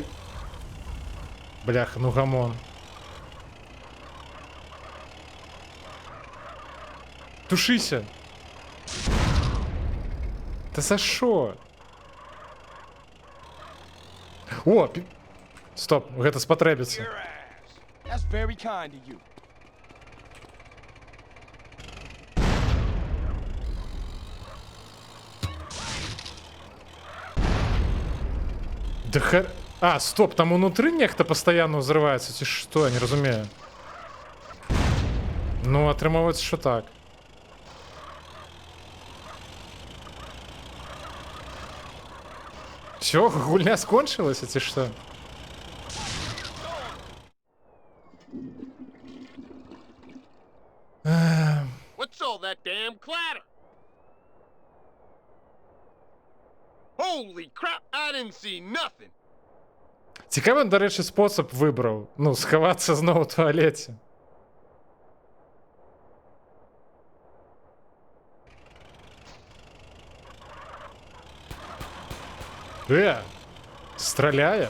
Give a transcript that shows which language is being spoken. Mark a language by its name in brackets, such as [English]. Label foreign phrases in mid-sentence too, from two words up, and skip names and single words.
[Belarusian] Бляха, ну гамон. Тушыся. [Ukrainian] Та за шо? [Belarusian] О, стоп, гэта спатрэбіцца. [English] That's very kind of you. [Belarusian] Да А, стоп, там унутры нехта пастаянна ўзрываецца, ці што, я не разумею. Ну, атрымоўваецца, што так. Всё, гульня скончылася, ці што? [English] What's all that damn clatter? Holy crap, I didn't see nothing. [Belarusian] Цікавы, да рэчы, спосаб выбраў. Ну, схавацца зноў у туалеце. Страляе?